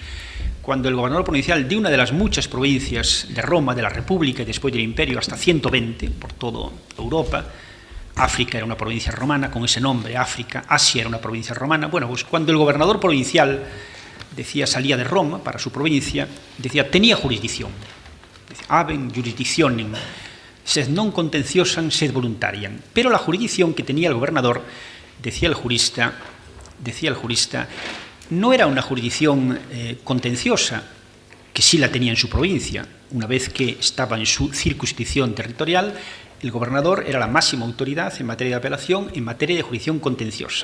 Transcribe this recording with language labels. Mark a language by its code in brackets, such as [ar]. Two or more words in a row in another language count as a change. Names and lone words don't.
[es] cuando el gobernador provincial de una de las muchas provincias de Roma, de la República y después del Imperio, hasta 120 por toda Europa, África era una provincia romana, con ese nombre, África, Asia era una provincia romana, bueno, pues cuando el gobernador provincial decía, salía de Roma para su provincia, decía, tenía jurisdicción, decía, [la] habem jurisdictionem, sed non contenciosam, sed voluntariam, [es] pero la jurisdicción que tenía el gobernador, decía el jurista, no era una jurisdicción contenciosa, que sí la tenía en su provincia. Una vez que estaba en su circunscripción territorial, el gobernador era la máxima autoridad en materia de apelación, en materia de jurisdicción contenciosa.